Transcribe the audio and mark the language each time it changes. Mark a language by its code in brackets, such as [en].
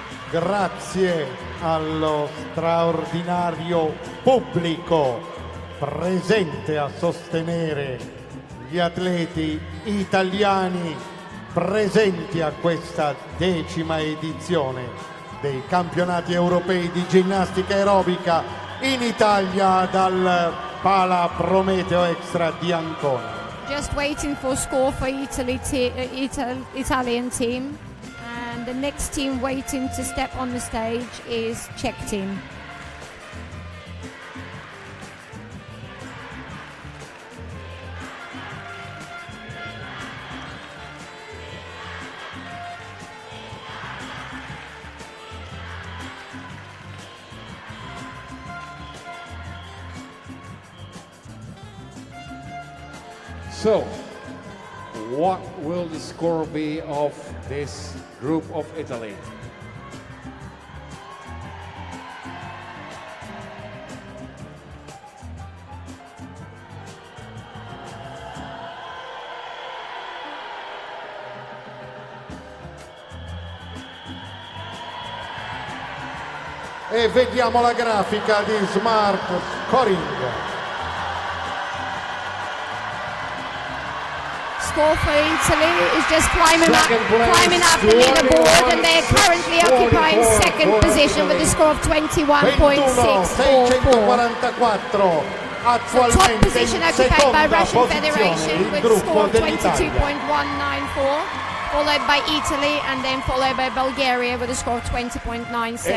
[it] Grazie allo straordinario pubblico presente a sostenere gli atleti italiani presenti a questa 10ª edizione dei campionati europei di ginnastica aerobica in Italia dal Pala Prometeo Extra di Ancona. [en] Just waiting for score for Italian team. And the next team waiting to step on the stage is Czech team. So, what will the score be of this group of Italy? [it] E vediamo la grafica di Smart Scoring. [en] Score for Italy is just climbing up the leaderboard, and they're currently occupying second position with a score of 21.644. So top position occupied by Russian Federation with a score of 22.194, followed by Italy, and then followed by Bulgaria with a score of 20.975.